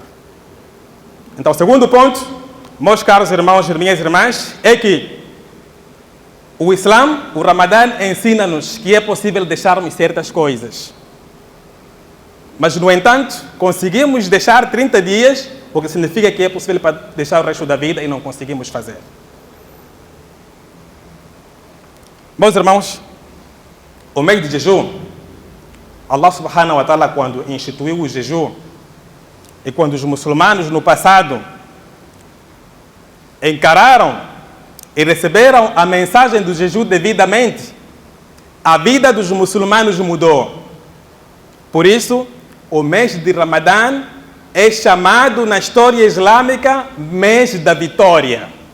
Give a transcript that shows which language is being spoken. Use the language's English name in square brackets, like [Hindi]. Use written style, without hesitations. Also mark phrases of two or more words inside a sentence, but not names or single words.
[Portuguese] Então, o segundo ponto, meus caros irmãos e minhas irmãs, é que o Islã, o Ramadã, ensina-nos que é possível deixarmos certas coisas. Mas, no entanto, conseguimos deixar 30 dias, porque significa que é possível para deixar o resto da vida e não conseguimos fazer. Meus irmãos, o mês de jejum, [Arabic] الله سبحانه وتعالى, [Portuguese] quando instituiu o jejum, e quando os muçulmanos no passado encararam e receberam a mensagem do jejum devidamente, a vida dos muçulmanos mudou. Por isso, o mês de Ramadã é chamado na história islâmica mês da vitória.